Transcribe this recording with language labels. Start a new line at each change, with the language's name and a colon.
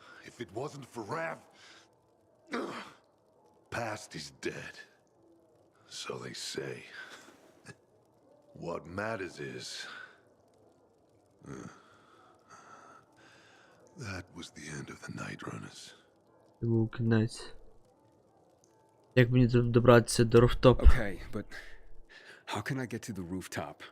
English: If it wasn't for Rav, past is dead. So they say. What matters is that was the end of the Night Runners.
Ukrainian: Це був кінець. Як мені добратися до руфтопу?
English: Okay, but how can I get to the rooftop?